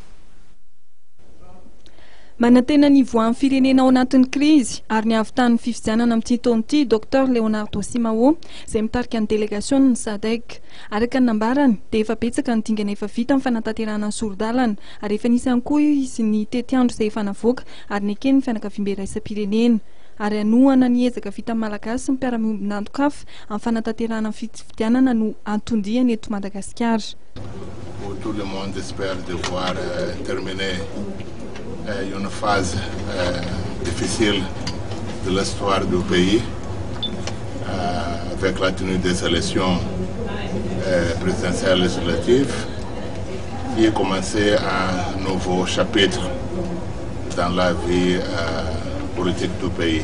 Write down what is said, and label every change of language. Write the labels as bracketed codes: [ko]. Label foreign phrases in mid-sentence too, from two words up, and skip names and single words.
[mg] Manantena ny voan'ny firenena ao anatin'ny krizy ary ny avitan'ny fifidianana amin'ity taona ity docteur Leonardo Simao izay mitarika ny délégation ny SADC araka ny nambarany dia efa betsaka ny dingana efa vita amin'ny fanatanterahana ny sorodalana ary efa nisy ihany koa izy ny tetiandro izay efa navoaka ary ny ekeny ny fianakaviam-be raisam-pirenena ary anohana ny ezaka vita amin'ny malagasy sy ny mpiara-minan-dokafa amin'ny fanatanterahana ny fifidianana no antondihany eto Madagasikara. [fr] Tout le monde espère devoir terminer une phase difficile de l'histoire du pays avec la tenue des élections présidentielles législatives et commencer un nouveau chapitre dans la vie politique du pays.